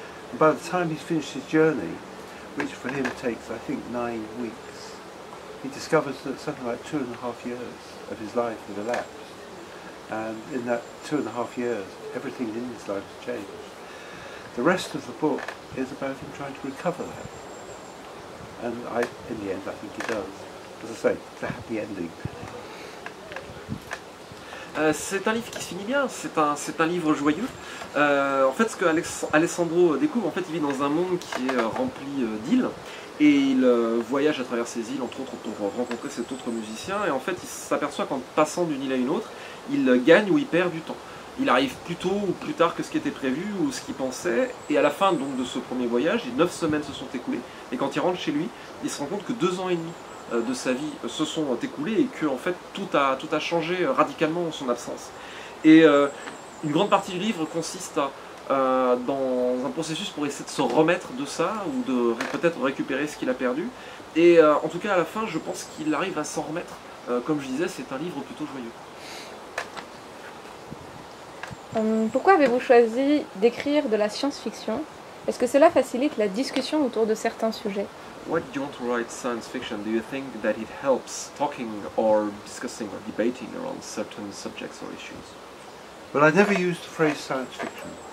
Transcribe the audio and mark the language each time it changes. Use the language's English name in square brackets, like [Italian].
[English] And by the time he's finished his journey, which for him takes, I think, 9 weeks, he discovers that something like 2.5 years of his life have elapsed. And in that 2.5 years, everything in his life has changed. The rest of the book is about him trying to recover that. And in the end, I think he does. As I say, it's a happy ending. [French] C'est un livre qui se finit bien, c'est un livre joyeux. En fait, ce que Alessandro découvre, en fait, il vit dans un monde qui est rempli d'îles, et il voyage à travers ces îles, entre autres, pour rencontrer cet autre musicien, et en fait, il s'aperçoit qu'en passant d'une île à une autre, il gagne ou il perd du temps. Il arrive plus tôt ou plus tard que ce qui était prévu ou ce qu'il pensait, et à la fin donc de ce premier voyage, 9 semaines se sont écoulées, et quand il rentre chez lui, il se rend compte que 2 ans et demi de sa vie se sont écoulés et que en fait tout a changé radicalement en son absence. Et une grande partie du livre consiste dans un processus pour essayer de se remettre de ça ou de peut-être récupérer ce qu'il a perdu. Et en tout cas à la fin, je pense qu'il arrive à s'en remettre. Comme je disais, c'est un livre plutôt joyeux. Pourquoi avez-vous choisi d'écrire de la science-fiction? Est-ce que cela facilite la discussion autour de certains sujets? [English] Why did you want to write science fiction? Do you think that it helps talking or discussing or debating around certain subjects or issues? Well, I never used the phrase science fiction.